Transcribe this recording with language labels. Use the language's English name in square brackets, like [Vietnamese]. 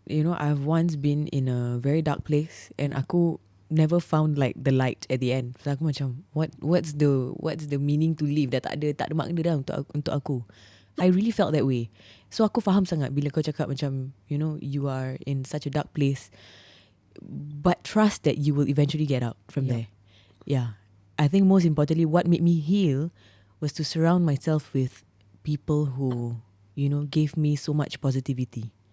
[English] You know, I've once been in a very dark place and aku never found like the light at the end. So [Malay] aku macam [English] what's the meaning to live? [Malay] Dah tak ada makna dah untuk aku. [English] I really felt that way. [Malay] So aku faham sangat bila kau cakap macam, [English] you know, you are in such a dark place, but trust that you will eventually get out from there. Yeah. I think most importantly, what made me heal was to surround myself with people who, you know, gave me so much positivity.